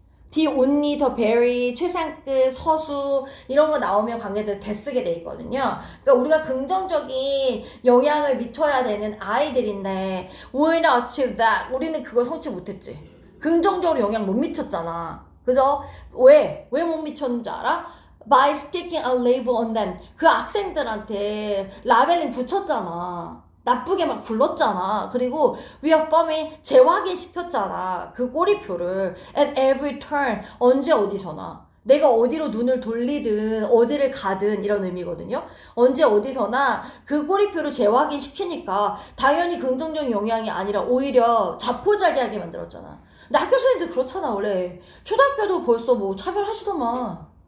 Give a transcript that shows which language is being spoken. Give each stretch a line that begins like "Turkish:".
Korean: the only, 더 very, 최상급, 서수 이런 거 나오면 관계들 대 쓰게 돼 있거든요. 그러니까 우리가 긍정적인 영향을 미쳐야 되는 아이들인데
English: we're not achieve that.
Korean: 우리는 그걸 성취 못했지. 긍정적으로 영향 못 미쳤잖아. 그죠? 왜 못 미쳤는지 알아?
English: By sticking a label on them.
Korean: 그 학생들한테 라벨링 붙였잖아. 나쁘게 막 불렀잖아. 그리고 reaffirming 재확인시켰잖아. 그 꼬리표를
English: at every turn.
Korean: 언제 어디서나. 내가 어디로 눈을 돌리든 어디를 가든 이런 의미거든요. 언제 어디서나 그 꼬리표를 재확인시키니까 당연히 긍정적인 영향이 아니라 오히려 자포자기하게 만들었잖아. 근데 학교 선생님들 그렇잖아 원래. 초등학교도 벌써 뭐 차별하시더만.